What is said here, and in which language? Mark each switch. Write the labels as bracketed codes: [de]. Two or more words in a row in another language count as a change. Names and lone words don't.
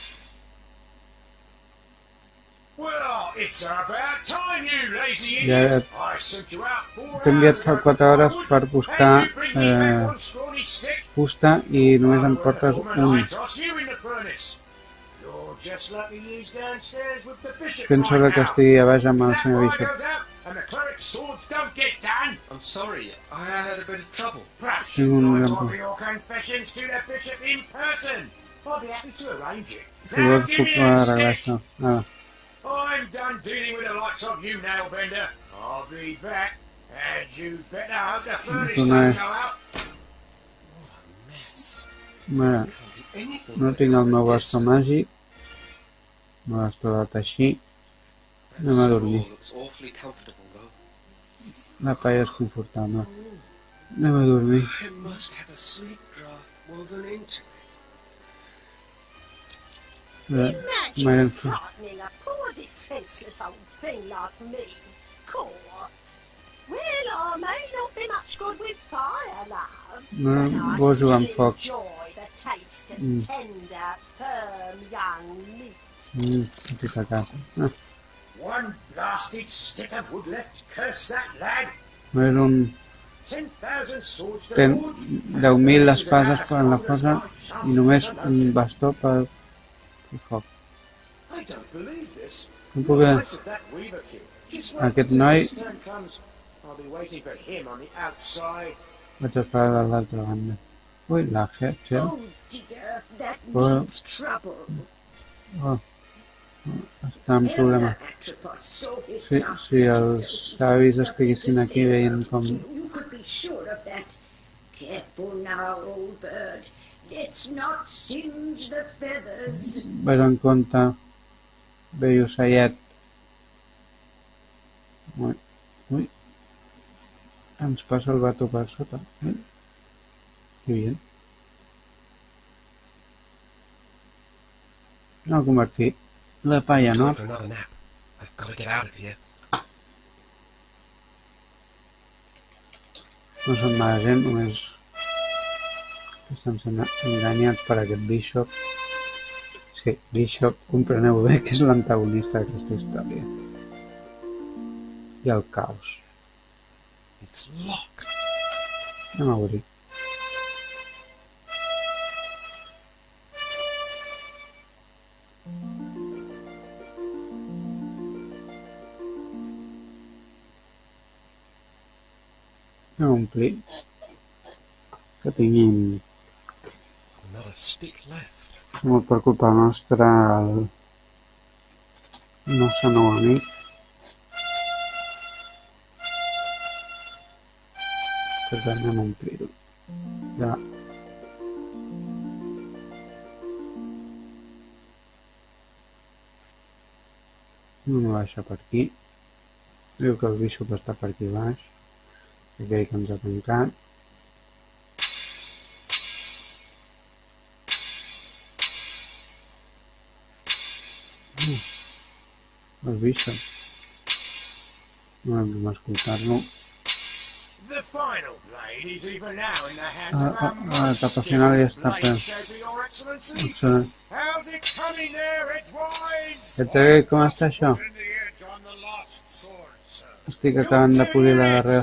[ca] Ja t'he enviat fa 4 hores per buscar fusta i només em portes un. Penso que estigui a baix amb el senyor Bishop. [en] I'm sorry, I had a bit of trouble. Perhaps you you might might offer offer your confessions to the bishop in person. I'll be happy to arrange it. [ca] Si [en] Now [ca] vols [en] give [ca] puc [en] me a [ca] arreglar [en] stick. [ca] això. Ara. [en] I'm done dealing with the likes of you, Nailbender. I'll be back, and you'd better hope the furnace So doesn't nice. go out. [ca] Mira, no tinc el meu bastó màgic. No l'has trobat així. Anem a dormir. La palla és confortable. Anem a dormir. [en] It must have a sleep draft woven into it. Imagine frightening a poor defenseless old thing like me. Poor. Well, I may not be much good with fire, love, [ca] No [en] but I [ca] vols jugar [en] still [ca] amb foc. [en] enjoy the taste of tender, firm young meat. [ca] Petita casa. Ah, [en] One blasted stick of wood left. Curse that lad. [ca] no és un... [en] 10,000 swords to Ten forge. [ca] 10.000 espases en la fosa i només un bastó per foc. [en] I don't believe this. [ca] No puc... [en] Nice of that weaver kid. Just wait [ca] Aquest [en] until [ca] noi... [en] his turn comes. I'll be waiting for him on the outside. [ca] Vaig a parar a l'altra banda. Ui, la Herschel. [en] Oh dear, that Well- means trouble. [ca] Oh, està en problema. [en] Atropos saw his [ca] Si els savis estiguessin aquí veient com... [en] You could be sure of that. Careful now, old bird. Let's not singe the feathers. [ca] Vaig en compte, vell ocellet. Ui, ui. Ens passa el gato per sota. [es] Que bien. [ca] No ha convertit la palla, no? [en] Time for another nap. I've got to get out of here. [ca] No són mala gent, només que estan sent enganyats per aquest Bishop. Sí, Bishop, compreneu bé que és l'antagonista d'aquesta història. I el caos. [en] It's locked. [ca] Anem a obrir. Anem a omplir. Que tinguin... [en] Not a stick left. [ca] Molt per culpa nostra el nostre nou amic. Per tant, anem a omplir-ho. Ja. Anem a baixar per aquí. Diu que el Bishop està per aquí baix. Aquell que ens ha tancat. El Bishop. No hem d'escoltar-lo. [en] The final blade is even now in the hands of our [ca] La [en] most [ca] etapa final ja [en] skilled [ca] està [en] blade [ca] per... [en] shaper, Your Excellency. [ca] Excel·lent. [en] How's it coming there, Edgewise? [ca] Et diré com està això. [en] Putting the edge on the last sword, sir. [ca] Estic acabant de polir la darrera